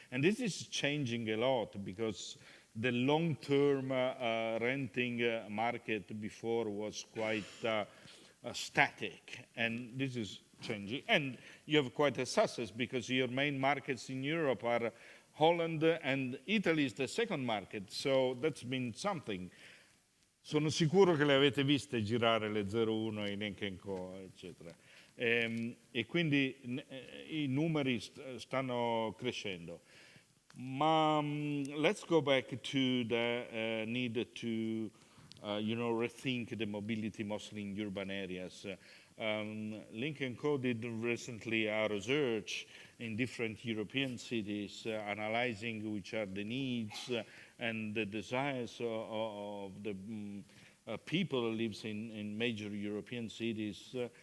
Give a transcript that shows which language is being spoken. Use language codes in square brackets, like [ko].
[en] And this is changing a lot, because the long-term renting market before was quite static, and this is changing. And you have quite a success, because your main markets in Europe are Holland, and Italy is the second market, so that's been something. [it] Sono sicuro che le avete viste girare le 01, i Lynk Co, eccetera. E quindi i numeri stanno crescendo. [en] Let's go back to the need to, rethink the mobility, mostly in urban areas. Lynk Co did recently a research in different European cities, analyzing which are the needs and the desires of the people who live in major European cities.